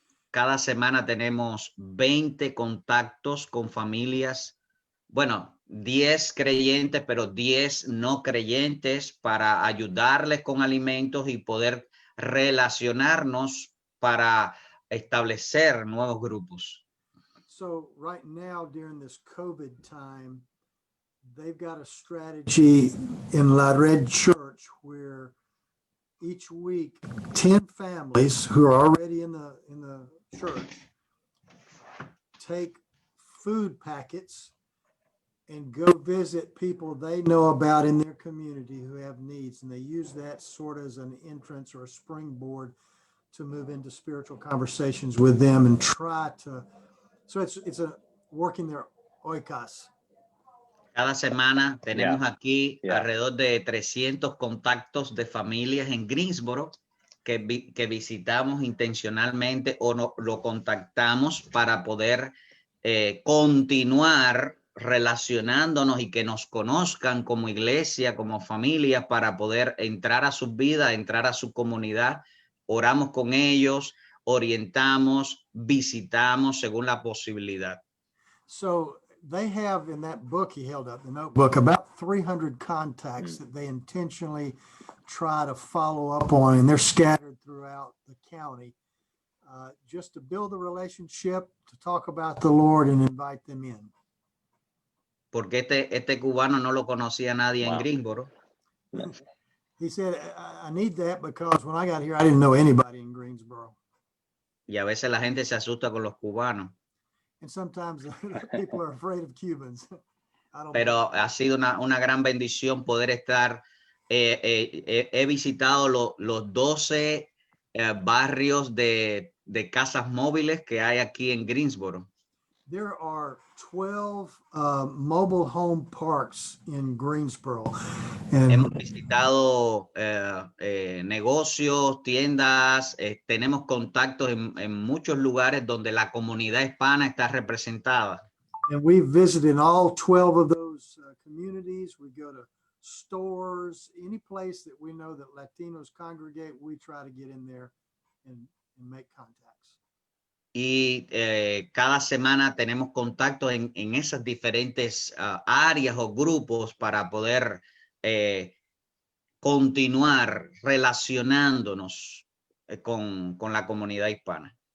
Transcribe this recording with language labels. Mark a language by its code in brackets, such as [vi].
[es] Cada semana tenemos 20 contactos con familias, bueno, 10 creyentes, pero 10 no creyentes, para ayudarles con alimentos y poder relacionarnos para establecer nuevos grupos. [en] So right now during this COVID time, they've got a strategy in La Red Church where each week 10 families who are already in the church take food packets and go visit people they know about in their community who have needs, and they use that sort of as an entrance or a springboard to move into spiritual conversations with them and try to, so it's a working their oikos. [es] Cada semana tenemos aquí [en] Yeah. [es] alrededor de 300 contactos de familias en Greensboro que visitamos intencionalmente o lo contactamos para poder continuar relacionándonos y que nos conozcan como iglesia, como familia, para poder entrar a sus vidas, entrar a su comunidad. Oramos con ellos, orientamos, visitamos según la posibilidad. [en] So they have in that book he held up, the notebook, about 300 contacts that they intentionally try to follow up on, and they're scattered throughout the county, just to build a relationship, to talk about the Lord and invite them in. [es] Porque este cubano no lo conocía nadie en [en] Wow. [es] Greensboro. [en] He said, I need that because when I got here, I didn't know anybody in Greensboro. [es] Y a veces la gente se asusta con los cubanos. [en] And sometimes people are afraid of Cubans. [es] Pero ha sido una gran bendición poder estar. He visitado los 12 barrios de casas móviles que hay aquí en Greensboro. [en] There are 12 mobile home parks in Greensboro. And [es] hemos visitado negocios, tiendas, tenemos contactos en muchos lugares donde la comunidad hispana está representada. [en] And we visited all 12 of those communities. We go to stores, any place that we know that Latinos congregate, we try to get in there and make contacts. [es] Y cada semana tenemos contacto en esas diferentes áreas o grupos para poder continuar relacionándonos con la comunidad hispana.